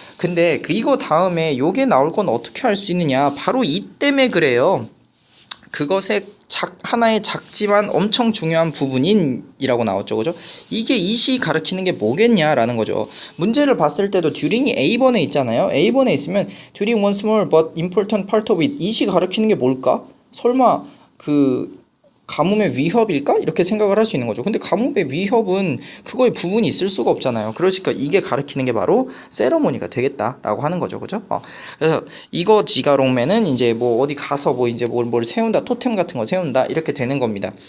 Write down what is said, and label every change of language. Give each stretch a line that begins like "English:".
Korean: 근데 이거 다음에 요게 나올 건 어떻게 할 수 있느냐? 바로 이 때문에 그래요. 그것의 하나의 작지만 엄청 중요한 부분인이라고 나왔죠. 그죠? 이게 이시 가르치는 게 뭐겠냐라는 거죠. 문제를 봤을 때도 듀링이 A번에 있잖아요. A번에 있으면
English: during one small but important part of it.
Korean: 이시 가르치는 게 뭘까? 설마 가뭄의 위협일까? 이렇게 생각을 할 수 있는 거죠. 근데 가뭄의 위협은 그거의 부분이 있을 수가 없잖아요. 그러니까 이게 가리키는 게 바로 세러모니가 되겠다라고 하는 거죠. 그죠? 그래서 이거 지가롱맨은 이제 뭐 어디 가서 뭐 이제 뭘 세운다, 토템 같은 거 세운다 이렇게 되는 겁니다.